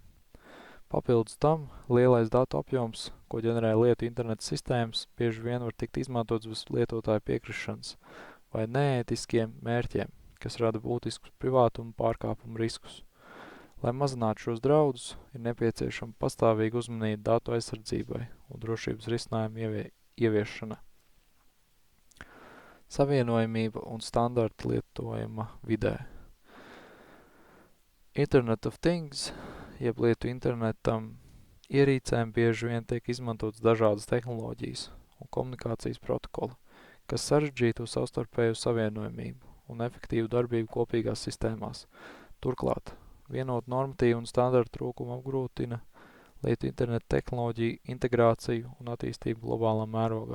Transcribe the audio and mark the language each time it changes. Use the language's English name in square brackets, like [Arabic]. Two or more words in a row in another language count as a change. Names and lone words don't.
[Latvian] Papildus tam, lielais datu apjoms, ko ģenerē lietu interneta sistēmas, bieži vien var tikt izmantots bez lietotāja piekrišanas vai neētiskiem mērķiem, kas rada būtiskus privātuma pārkāpumu riskus. Lai mazinātu šos draudus, ir nepieciešama pastāvīga uzmanība datu aizsardzībai un drošības risinājumu ieviešana. Savienojamība un standarta lietojuma vidē. [English] Internet of Things, [Latvian] jeb lietu internetam ierīcēm bieži vien tiek izmantotas dažādas tehnoloģijas un komunikācijas protokoli, kas sarežģītu savstarpēju savienojamību un efektīvu darbību kopīgās sistēmās. Turklāt, vienot normatīvu un standartu trūkumu apgrūtina lietu interneta tehnoloģiju integrāciju un attīstību globālā mērogā.